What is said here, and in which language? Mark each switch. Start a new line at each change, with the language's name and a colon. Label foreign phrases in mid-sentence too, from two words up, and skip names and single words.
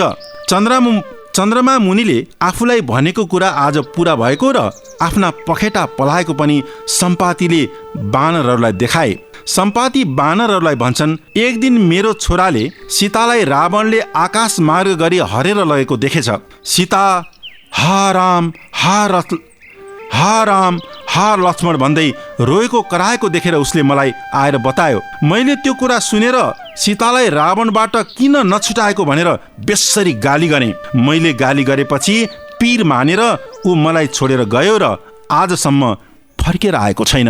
Nepali: चन्द्रमा मुनिले आफूलाई भनेको कुरा आज पूरा भएको र आफ्ना पखेटा पलाएको पनि सम्पातीले वानरहरूलाई देखाए। सम्पाती वानरहरूलाई भन्छन्, एक दिन मेरो छोराले सीतालाई रावणले आकाश मार्ग गरी हरेर लगेको देखेछ। सीता हा राम हा लक्ष्मण भन्दै रोएको कराएको देखेर उसले मलाई आएर बतायो। मैले त्यो कुरा सुनेर सीतालाई रावणबाट किन नछुटाएको भनेर बेस्सरी गाली गरेँ। मैले गाली गरेपछि पीर मानेर ऊ मलाई छोडेर गयो र आजसम्म फर्केर आएको छैन।